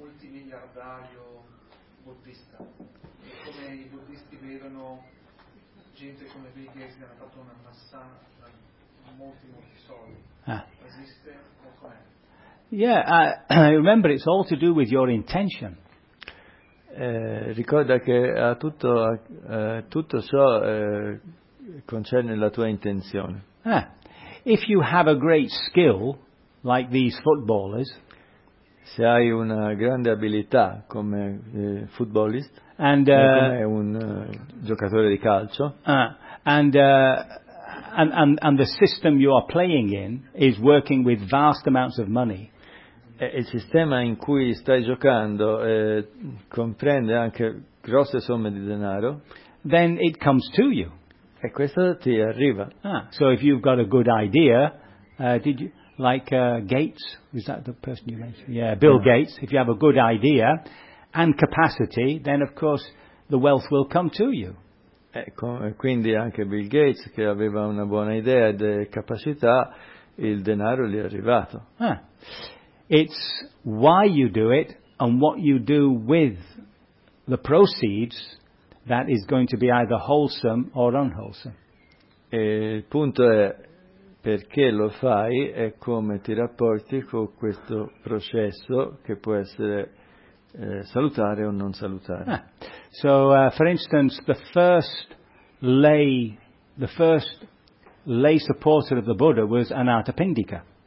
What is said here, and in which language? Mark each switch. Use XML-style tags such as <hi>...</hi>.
<it>miliardario buddista, e come i buddisti vedono gente come Bill Gates che ha fatto una massana da molti molti soldi, esiste o com'è?</it> <en>Yeah, I remember it's all to do with your intention.</en> <it>Ricorda che ha tutto, tutto ciò concerne la tua intenzione.</it> <en>Ah, if you have a great skill like these footballers,</en> <it>se hai una grande abilità come footballist,</it> <en>and</en> <it>come un giocatore di calcio,</it> <en>and the system you are playing in is working with vast amounts of money.</en> <it>Il sistema in cui stai giocando comprende anche grosse somme di denaro.</it> <en>Then it comes to you.</en> <it>E questo ti arriva.</it> <en>Ah, so if you've got a good idea, did you like Gates? Was that the person you mentioned? Yeah, Bill Gates. If you have a good idea and capacity, then of course the wealth will come to you.</en> <it>Quindi anche Bill Gates, che aveva una buona idea e capacità, il denaro gli è arrivato. Ah.</it> <en>It's why you do it and what you do with the proceeds that is going to be either wholesome or unwholesome.</en> <it>E il punto è perché lo fai e come ti rapporti con questo processo che può essere salutare o non salutare. Ah.</it> <en>So, for instance, the first lay supporter of the Buddha was Anathapindika.</en>